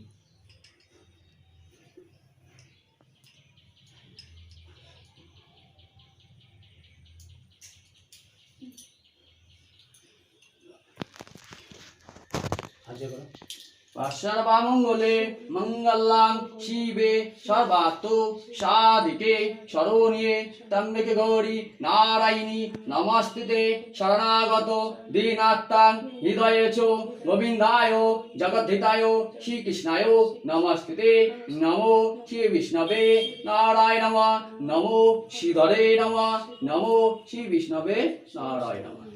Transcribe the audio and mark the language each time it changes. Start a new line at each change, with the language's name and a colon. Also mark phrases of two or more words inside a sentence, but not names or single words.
Sanskrit: সর্বামঙ্গলে মঙ্গলাং শিবে সর্বার্থ সাধিকে শরণ্যে ত্র্যম্বকে গৌরী নারায়ণী নমস্তুতে শরণাগত দীনাত্তাং হৃদয়ে চ গোবিন্দায় জগদ্ধিতায় শ্রীকৃষ্ণায় নমস্তুতে নমো শ্রী বিষ্ণবে নারায়ণ নমো শ্রীধরে নমো শ্রী বিষ্ণবে নারায়ণ